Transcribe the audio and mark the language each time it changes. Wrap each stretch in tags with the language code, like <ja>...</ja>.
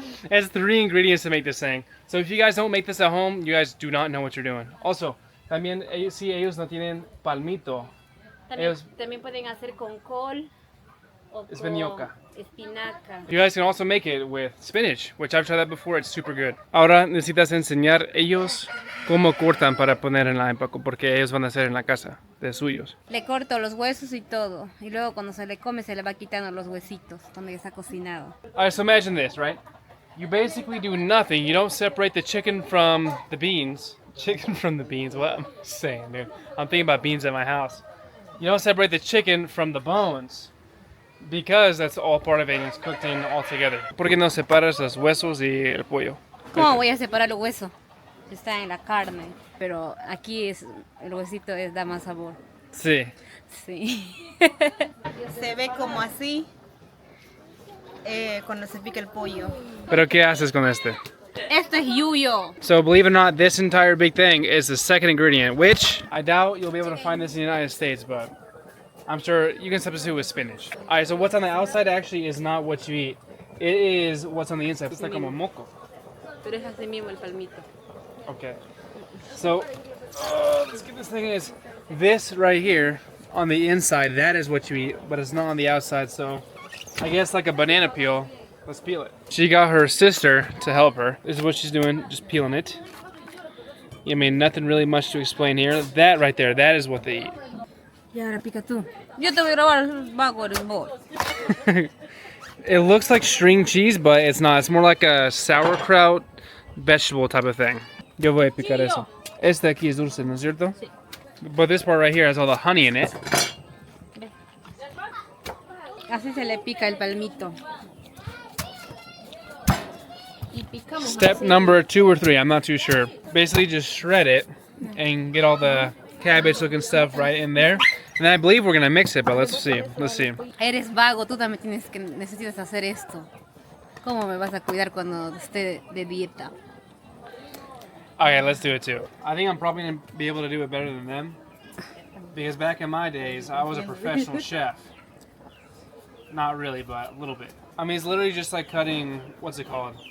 <en>It's 3 ingredients to make this thing. So if you guys don't make this at home, you guys do not know what you're doing.</en> <es>Also, también si ellos no tienen palmito, También pueden hacer con col o con espinaca.</es> <en>You guys can also make it with spinach, which I've tried that before. It's super good.</en> <es>Ahora necesitas enseñar ellos cómo cortan para poner en la ayampaco, porque ellos van a hacer en la casa de suyos. Le corto los huesos y todo, y luego cuando se le come se le va quitando los huesitos cuando ya está cocinado.</es> <en>Alright, so imagine this, right? You basically do nothing. You don't separate the chicken from the beans. Chicken from the beans? What am I saying, dude? I'm thinking about beans at my house. You don't separate the chicken from the bones. Because that's all part of it and it's cooked in all together.</en> <es>¿Por qué no separas los huesos y el pollo? ¿Cómo voy a separar los huesos? Está en la carne, pero aquí el huesito da más sabor. Sí. Sí. Se ve como así cuando se pica el pollo. ¿Pero qué haces con este? Esto es yuyo.</es> <en>So believe it or not, this entire big thing is the second ingredient, which I doubt you'll be able to find this in the United States, but I'm sure you can substitute with spinach. Alright, so what's on the outside actually is not what you eat. It is what's on the inside. It's like</en> <es>como moco. Pero es así mismo el palmito.</es> <en>Okay. So, let's get this thing is this right here on the inside. That is what you eat, but it's not on the outside. So, I guess like a banana peel. Let's peel it. She got her sister to help her. This is what she's doing, just peeling it. I mean, nothing really much to explain here. That right there, that is what they eat.</en> <es>Y ahora pica tú. Yo te voy a grabar, es vago, eres vos.</es> <en>It looks like string cheese, but it's not. It's more like a sauerkraut vegetable type of thing.</en> <es>Yo voy a picar eso. Este aquí es dulce, ¿no es cierto? Sí.</es> <en>But this part right here has all the honey in it.</en> <es>Así se le pica el palmito.</es> <en>Step number 2 or 3, I'm not too sure. Basically just shred it and get all the cabbage looking stuff right in there. And I believe we're gonna mix it, but let's see. Let's see.</en> <es>Eres vago, tú también necesitas hacer esto. ¿Cómo me vas a cuidar cuando esté de dieta?</es> <en>Okay, let's do it too. I think I'm probably gonna be able to do it better than them. Because back in my days, I was a professional chef. Not really, but a little bit. I mean, it's literally just like cutting, what's it called?</en>